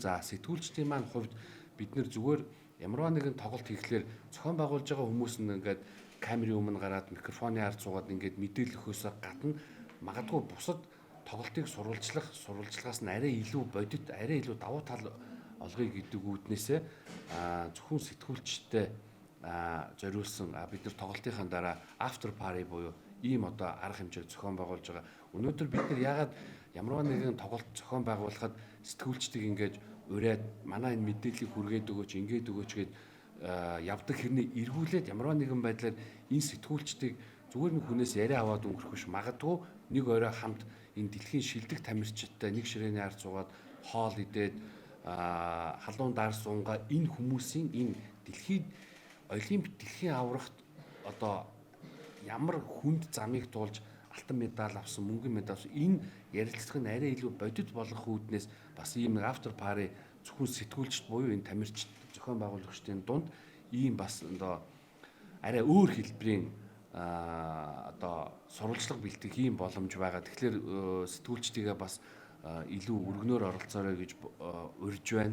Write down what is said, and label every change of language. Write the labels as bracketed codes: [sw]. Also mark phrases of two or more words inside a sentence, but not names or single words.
[mn] За сэтгүүлчдийн маань хувьд бид нэр зүгээр ямарваа нэгэн тоглолт хийхлээр зохион байгуулж байгаа хүмүүс нь ингээд камерын өмнө гараад микрофоны ард суугаад ингээд мэдээлэл өгөхөөс гадна магадгүй бусад тоглолтыг сурвалжлагаас нь арай илүү бодит, арай илүү давуу тал олгоё гэдэг үүднээсээ зөвхөн сэтгүүлчтэй зориулсан бид нар тоглолтынхаа дараа [en] after party [mn] буюу ийм одоо арга хэмжээг зохион байгуулж байгаа. Өнөөдөр бид нар яагаад ямарваа нэгэн тоглолт зохион байгуулахад сэтгүүлчдийг ингээд ураад манай энэ мэдээллийг хүргээд өгөөч, ингээд өгөөч гэд явдаг хэрнээ эргүүлээд ямарваа нэгэн байдлаар энэ сэтгүүлчдийг зүгээр нэг хүнээс яриа аваад өнгөрөх биш. Магадгүй нэг орой хамт энэ дэлхийн шилдэг тамирчидтай нэг ширээний ард суугаад хоол идээд халуун даар суунгаа энэ хүмүүсийн энэ олимп дэлхийн аврагт одоо ямар хүнд замыг туулж алтан медаль авсан, мөнгөн медаль авсан энэ ярилцлага нь арай илүү бодит болгох үүднээс бас ийм нэг [en] after party [mn] зөвхөн сэтгүүлчд буюу энэ тамирчид зохион байгуулагчдын дунд ийм бас одоо арай өөр хэлбэрийн одоо сурвалжлага бэлтгэх ийм боломж байгаа. Тэгэхээр сэтгүүлчдийгээ бас илүү өргөнөөр оролцоорой гэж урьж байна.